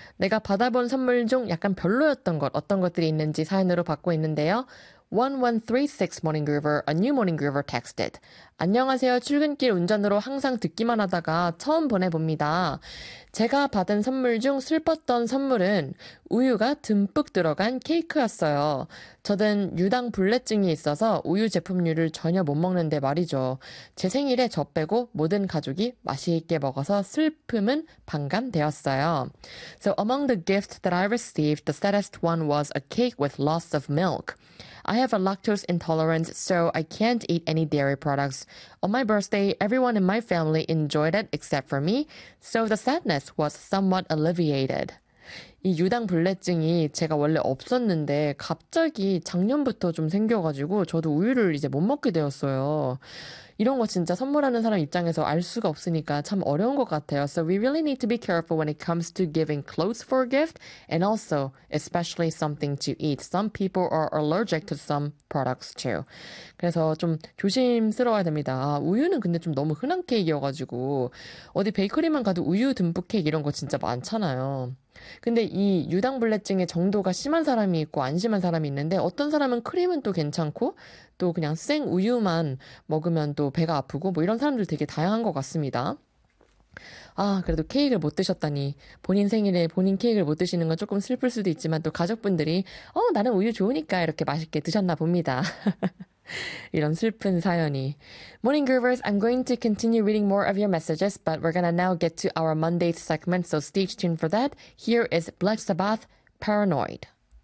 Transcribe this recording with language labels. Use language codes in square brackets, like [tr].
[ko] 내가 받아본 선물 중 약간 별로였던 것, 어떤 것들이 있는지 사연으로 받고 있는데요. [en] 1136 Morning Groover, a new Morning Groover texted. [ko] 안녕하세요. 출근길 운전으로 항상 듣기만 하다가 처음 보내봅니다. 제가 받은 선물 중 슬펐던 선물은 우유가 듬뿍 들어간 케이크였어요. 저는 유당불내증이 있어서 우유 제품류를 전혀 못 먹는데 말이죠. 제 생일에 저 빼고 모든 가족이 맛있게 먹어서 슬픔은 반감되었어요. [en] So among the gifts that I received, the saddest one was a cake with lots of milk. I have a lactose intolerance, so I can't eat any dairy products. On my birthday, everyone in my family enjoyed it except for me, so the sadness was somewhat alleviated. [ko] 이 유당불내증이 제가 원래 없었는데 갑자기 작년부터 좀 생겨가지고 저도 우유를 이제 못 먹게 되었어요. 이런 거 진짜 선물하는 사람 입장에서 알 수가 없으니까 참 어려운 것 같아요. [en] So we really need to be careful when it comes to giving clothes for a gift and also especially something to eat. Some people are allergic to some products too. [ko] 그래서 좀 조심스러워야 됩니다. 아, 우유는 근데 좀 너무 흔한 케이크여가지고 어디 베이커리만 가도 우유 듬뿍 케이크 이런 거 진짜 많잖아요. 근데 이 유당불내증의 정도가 심한 사람이 있고 안 심한 사람이 있는데 어떤 사람은 크림은 또 괜찮고 또 그냥 생 우유만 먹으면 또 배가 아프고 뭐 이런 사람들 되게 다양한 것 같습니다. 아, 그래도 케이크를 못 드셨다니 본인 생일에 본인 케이크를 못 드시는 건 조금 슬플 수도 있지만 또 가족분들이 나는 우유 좋으니까 이렇게 맛있게 드셨나 봅니다. 이런 슬픈 사연이. [en] Morning Groovers, I'm going to continue reading more of your messages, but we're gonna now get to our Monday segment, so stay tuned for that. Here is Black Sabbath, Paranoid.